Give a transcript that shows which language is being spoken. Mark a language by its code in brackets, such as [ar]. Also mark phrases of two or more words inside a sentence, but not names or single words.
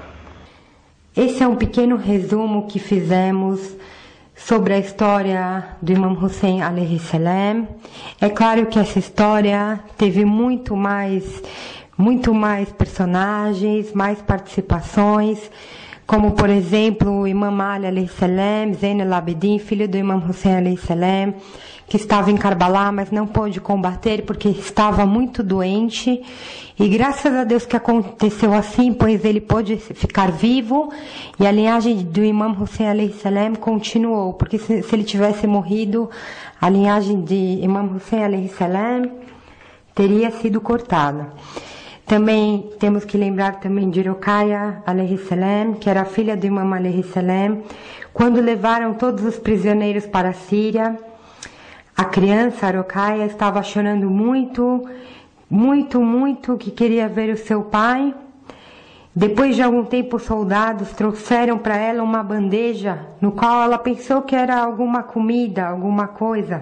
[pt] Esse é um pequeno resumo que fizemos sobre a história do Imam Hussein [ar] عليه السلام. [pt] É claro que essa história teve muito mais personagens, mais participações, como por exemplo o Imam Ali [ar] عليه السلام, [pt] Zain al-Abidin, filho do Imam Hussein [ar] عليه السلام, [pt] que estava em Karbala, mas não pôde combater porque estava muito doente. E graças a Deus que aconteceu assim, pois ele pôde ficar vivo e a linhagem do Imam Hussein [ar] عليه السلام [pt] continuou, porque se ele tivesse morrido, a linhagem de Imam Hussein [ar] عليه السلام [pt] teria sido cortada. Também temos que lembrar também de Ruqayya [ar] عليه السلام, [pt] que era a filha do Imam [ar] عليه السلام, [pt] quando levaram todos os prisioneiros para a Síria. A criança, Ruqayya, estava chorando muito, que queria ver o seu pai. Depois de algum tempo, os soldados trouxeram para ela uma bandeja, no qual ela pensou que era alguma comida, alguma coisa.